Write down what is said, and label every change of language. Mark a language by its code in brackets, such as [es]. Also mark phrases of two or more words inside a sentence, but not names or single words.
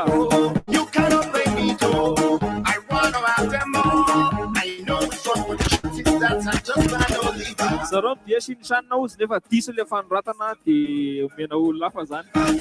[en] You cannot play me too. I wanna have them all. I know it's wrong with the shit that I just can't leave. [mg] Sarao mpiesy ny tranona ozy nefa diso le fanoratana de omena olona hafa zany.